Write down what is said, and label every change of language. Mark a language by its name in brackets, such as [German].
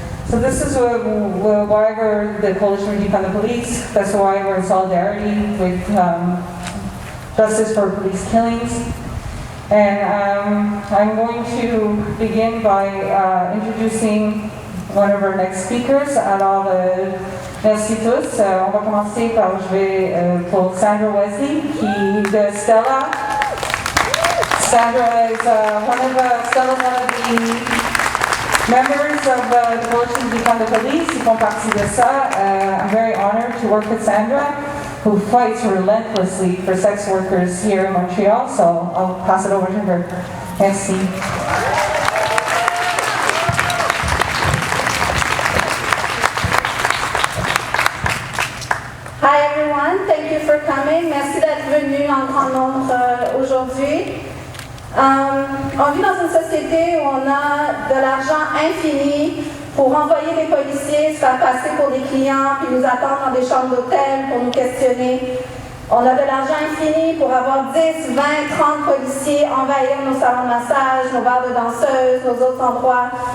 [English] So this is why we're the Coalition Defund the Police. That's why we're in solidarity with Justice for Police Killings. And I'm going to begin by introducing one of our next speakers. [French] Alors, merci tous. On va commencer par, pour Sandra Wesley, qui de Stella. [English] Sandra is Stella's one of the members of the Coalition Defund the Police. [French] Ils font partie de ça. [English] I'm very honored to work with Sandra, who fights relentlessly for sex workers here in Montreal. So I'll pass it over to her. [French] Merci. [English] Hi everyone, thank you for coming. [French] Merci d'être venu en grand nombre aujourd'hui. On vit dans une société où on a de l'argent infini pour envoyer des policiers se faire passer pour des clients puis nous attendre dans des chambres d'hôtel pour nous questionner. On a de l'argent infini pour avoir 10, 20, 30 policiers envahir nos salons de massage, nos bars de danseuses, nos autres endroits.